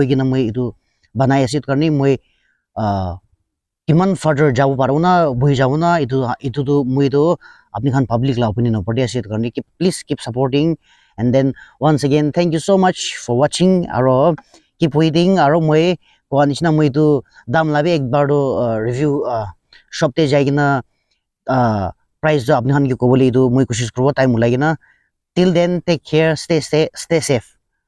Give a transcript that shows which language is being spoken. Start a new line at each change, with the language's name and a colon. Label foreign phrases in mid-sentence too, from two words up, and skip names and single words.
Naga Pidgin: gina moi itu banai ase karni moi kiman further jabo paro na boi jabo na itu to moi to apni khan public la opinion opor de ase karni
English: please keep supporting and then once again thank you so much for watching
Naga Pidgin: aro
English: keep waiting
Naga Pidgin: aro moi ko anishna moi to dam labi ekbar do review shop te jai gina price do apni khan ki kobole itu moi koshish korbo time ulai gina
English: till then take care stay safe